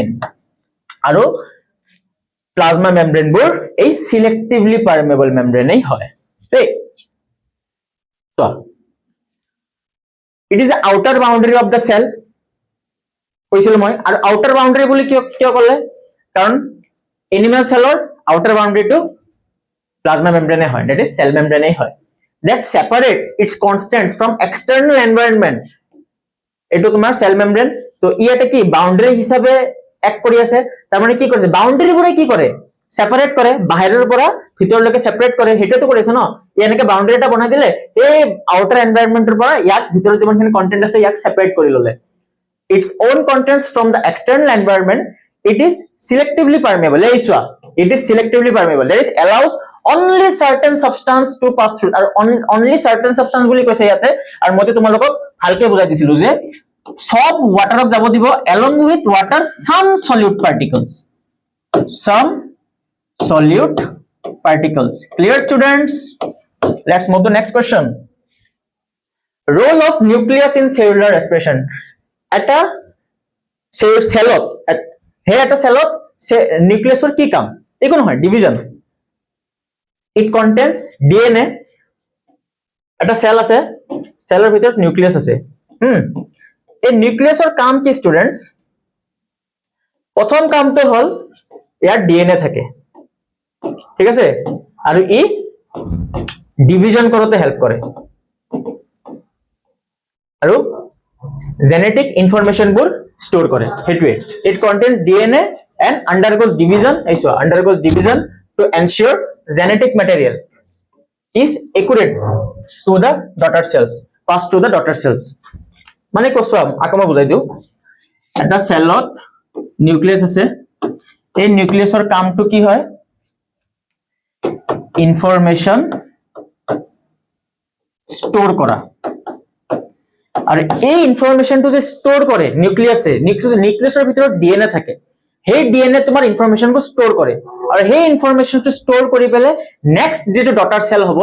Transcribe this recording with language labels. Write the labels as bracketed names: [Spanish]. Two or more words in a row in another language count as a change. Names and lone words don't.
[Assamese] আৰু প্লাজমা মেমব্ৰেনবোৰ এই [English] selectively permeable [Assamese] মেমব্ৰেনেই হয় দেই। [English] so it is the outer boundary of the cell, [Assamese] কৈছিলো মই। আৰু [English] outer boundary [Assamese] বুলি কিয় ক'লে, কাৰণ এনিমেল সেলৰ আউটাৰ বাউন্ডাৰীটো প্লাজমা মেমব্ৰেনে হয়, [English] that is [Assamese] সেল মেমব্ৰেনেই হয়, [English] that separates its contents from external environment, [Assamese] এইটো তোমাৰ [English] cell membrane. [Assamese] তো ইয়াতে কি বাউন্ডাৰী হিচাপে এক কৰি আছে, তাৰ মানে কি কৰিছে বাউন্ডাৰীবোৰে কি কৰে সেপাৰেট কৰে, বাহিৰৰ পৰা ভিতৰলৈকে সেপাৰেট কৰে, হেতুটো কৰিছে ন, এনেকে বাউন্ডাৰী এটা বনাই দিলে, এই আউটাৰ এনভায়ৰনমেন্টৰ পৰা ইয়াক ভিতৰত যিমানখিনি কন্টেন্ট আছে ইয়াক সেপাৰেট কৰি ললে, [English] its own contents from the external environment, it is selectively permeable, [Assamese] এই চোৱা [English] it is selectively permeable, that is allows only certain substance to pass through, আৰু only certain substance [Assamese] বুলি কৈছে ইয়াতে। আৰু মই তোমালোকক ভালকে বুজাই দিছিলো যে সব ওয়াটারক যাব দিব, [English] along with water some solute particles, clear students? Let's move to next question. Role of nucleus in cellular respiration. [Assamese] এটা সেলত, এটা সেলত নিউক্লিয়াসৰ কি কাম, একো নহয়, ডিভিজন। [English] it contains DNA, [Assamese] এটা সেল আছে, সেলৰ ভিতৰত নিউক্লিয়াস আছে। এই নিউক্লিয়াসৰ কাম কি স্টুডেন্টস, প্ৰথম কামটো হল ইয়াৰ ডিএনএ থাকে, ঠিক আছে, আৰু ই ডিভিজন কৰোতে হেল্প কৰে আৰু জেনেটিক ইনফৰমেশনবোৰ ষ্ট'ৰ কৰে হেতুৱে [English] it contains DNA and undergoes division to ensure genetic material is accurate to the daughter cells pass to the daughter cells [Assamese] মানে কোৱা আকৌ মই বুজাই দিও এটা সেলত নিউক্লিয়াছ আছে এই নিউক্লিয়াছৰ কামটো কি হয় [English] information store [Assamese] কৰা আৰু এই ইনফৰমেশনটো যে স্টোৰ কৰে নিউক্লিয়াছৰ ভিতৰত ডিএনএ থাকে সেই ডিএনএ তোমাৰ ইনফৰমেশনটো স্টোৰ কৰে আৰু সেই ইনফৰমেশনটো স্টোৰ কৰি পেলে নেক্সট যেটো [English] daughter cell [Assamese] হ'ব